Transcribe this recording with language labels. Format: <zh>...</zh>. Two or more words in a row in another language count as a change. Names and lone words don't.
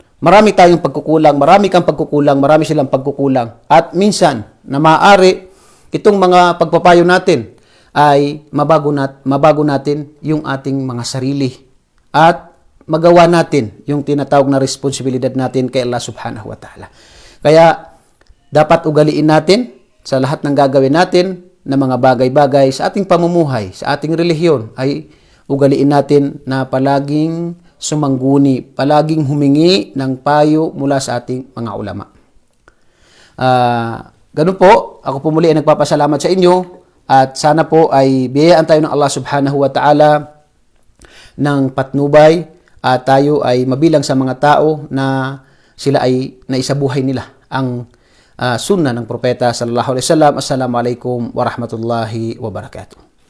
<tl>Marami tayong pagkukulang, marami kang pagkukulang, marami silang pagkukulang. At minsan, na maaari, itong mga pagpapayo natin ay mabago natin yung ating mga sarili. At magawa natin yung tinatawag na responsibilidad natin kay</tl> <ar>الله سبحانه وتعالى.</ar> <tl>Kaya, dapat ugaliin natin sa lahat ng gagawin natin na mga bagay-bagay sa ating pamumuhay, sa ating relihiyon, ay ugaliin natin na palaging sumangguni, palaging humingi ng payo mula sa ating mga ulama. Ganun po, ako po muli ay nagpapasalamat sa inyo at sana po ay biyayaan tayo ng</tl> <ar>الله سبحانه وتعالى</ar> <tl>ng patnubay at tayo ay mabilang sa mga tao na sila ay naisabuhay nila ang sunnah ng propeta</tl> <ar>صلى الله عليه وسلم. السلام عليكم ورحمة الله وبركاته.</ar>